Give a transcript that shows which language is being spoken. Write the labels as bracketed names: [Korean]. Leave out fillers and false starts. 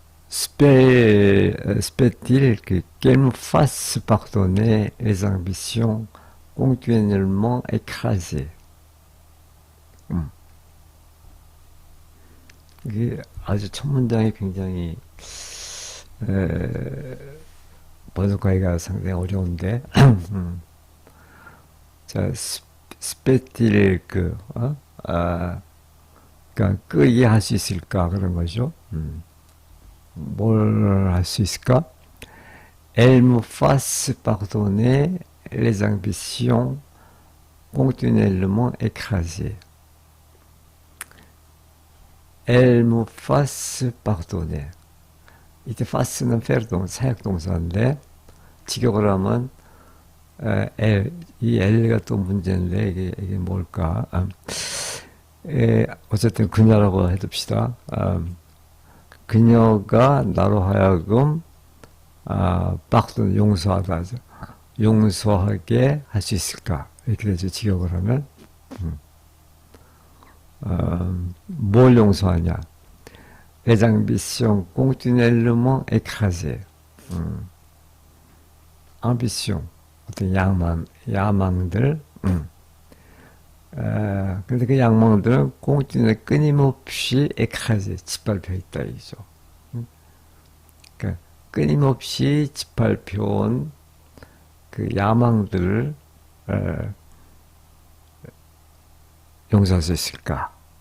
[French] Spait-il qu'elle me fasse pardonner les ambitions continuellement écrasées. [Korean] 이게 아주 첫 문장이 굉장히 번역하기가 상당히 어려운데 자, 스페틸 그러니까 끄게 할 수 있을까 그런 거죠. 뭘 할 수 있을까? [French] Elle me fasse pardonner les ambitions continuellement écrasées. Elle me fasse pardonner. [Korean] 이때 face는 pardon, 사역동사인데 직역을 하면 이 L가 또 문제인데 이게 뭘까? 어쨌든 그녀라고 해둡시다. 그녀가 나로 하여금 pardon, 용서하다, 용서하게 할 수 있을까? 이렇게 되죠. 직역을 하면 뭘 용서하냐? [French] Les ambitions continuellement écrasées. [Korean] ambition, 어떤 야망들. 근데 그 야망들은 끊임없이 écrasé, 짓밟혀 있다, 이죠. 그러니까 끊임없이 짓밟혀온 그 야망들을 용서할 수 있을까?